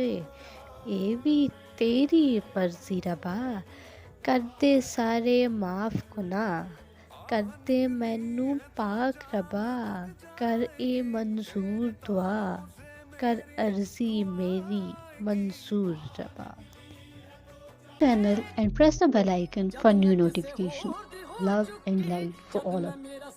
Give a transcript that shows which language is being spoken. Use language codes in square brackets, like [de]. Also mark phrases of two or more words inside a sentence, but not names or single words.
[hi] ये भी तेरी मर्जी रबा। [pa] ਕਰ ਦੇ ਸਾਰੇ ਮਾਫ਼ ਗੁਨਾਹ, ਕਰ ਦੇ ਮੈਨੂੰ ਪਾਕ ਰੱਬਾ। ਕਰ ਏ ਮੰਜ਼ੂਰ ਦੁਆ, ਕਰ ਅਰਜ਼ੀ ਮੇਰੀ ਮੰਜ਼ੂਰ ਰੱਬਾ। [en] Channel and press the bell icon for new notification. Love and light for all of you.